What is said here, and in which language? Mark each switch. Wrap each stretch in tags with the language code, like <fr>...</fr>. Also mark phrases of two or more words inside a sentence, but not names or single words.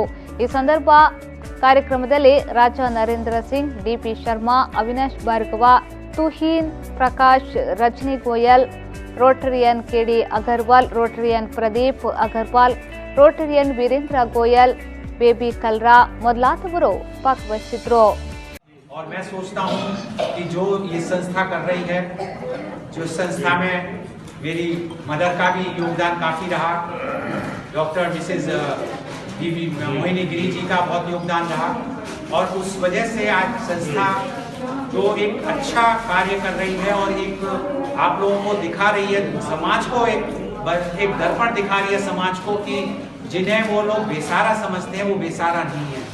<kn>ಈ ಸಂದರ್ಭ ಕಾರ್ಯಕ್ರಮದಲ್ಲಿ ರಾಜಾ ನರೇಂದ್ರ ಸಿಂಗ್, ಡಿಪಿ ಶರ್ಮಾ, ಅವಿನಾಶ್ ಭಾರ್ಗವ, ತುಹೀನ್ ಪ್ರಕಾಶ್, ರಜನಿ ಗೋಯಲ್, ರೋಟರಿಯನ್ ಕೆಡಿ ಅಗರ್ವಾಲ್, ರೋಟರಿಯನ್ ಪ್ರದೀಪ್ ಅಗರ್ವಾಲ್, ರೋಟರಿಯನ್ ವೀರೇಂದ್ರ ಗೋಯಲ್, ಬೇಬಿ ಕಲ್ರಾ ಮೊದಲಾದವರು ಭಾಗವಹಿಸಿದ್ರು.</kn> <hi>और मैं सोचता हूँ कि जो ये संस्था कर रही है, जो संस्था में मेरी मदर का भी योगदान काफ़ी रहा, डॉक्टर मिसेज बीबी मोहिनीगिरी जी का बहुत योगदान रहा और उस वजह से आज संस्था जो एक अच्छा कार्य कर रही है और एक आप लोगों को दिखा रही है, समाज को एक दर्पण दिखा रही है समाज को कि जिन्हें वो लोग बेसारा समझते हैं वो बेसारा नहीं है।</hi>